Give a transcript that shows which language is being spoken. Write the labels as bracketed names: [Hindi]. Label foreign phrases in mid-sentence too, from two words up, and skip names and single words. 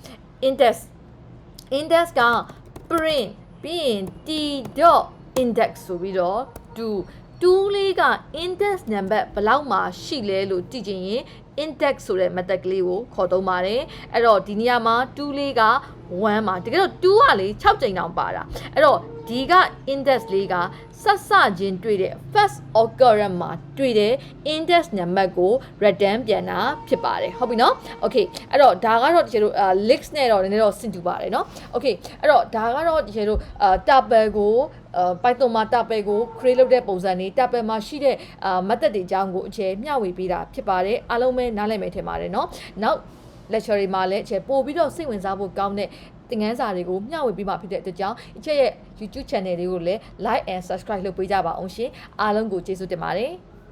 [Burmese] က print ပြီးရင် t.index ဆိုပြီးတော့2လေးက [English] index number [Burmese] ဘယ်လောက်မှရှိလဲလို့ကြည့်ချင်ရင်index ဆိုတဲ့ method ကလေးကိုခေါ်သုံးပါတယ်အဲ့တော့ဒီနေရာမှာ2လေးက1 မှာတကယ်တော့2ကလေ6ကြိမ်တောင်ပါတာအဲ့တော့ဒီက index လေးကဆက်စချင်းတွေ့တဲ့ [English] first occurrence [Burmese] မှာတွေ့တဲ့ [English] index number [Burmese] ကို return ပြန်တာဖြစ်ပါတယ်ဟုတ်ပြီနော် okay အဲ့တော့ဒါကတော့တကယ်လို့links နဲ့တော့နည်းနည်းတော့ဆင်တူပါတယ်နော် okay အဲ့တော့ဒါကတော့တကယ်လို့tuple ကို Python မှာ tuple ကို create လုပ်တဲ့ပုံစံတွေ tuple မှာရှိတဲ့method တွေအကြောင်းကိုအခြေမျှဝေပေးတာဖြစ်ပါတယ်အားလုံးပဲနားလည်မယ်ထင်ပါတယ်เนาะနောက် lecture တွေမှာလည်းအခြေပို့ပြီးတော့စိတ်ဝင်စားဖို့ကောင်းတဲ့သင်ခန်းစာတွေကိုမျှဝေပေးမှာဖြစ်တဲ့အတွက်ကြောင့်အခြေရဲ့ YouTube channel လေးကိုလည်း [English] like and subscribe [Burmese] လုပ်ပေးကြပါအောင်ရှင်အားလုံးကိုကျေးဇူးတင်ပါတယ်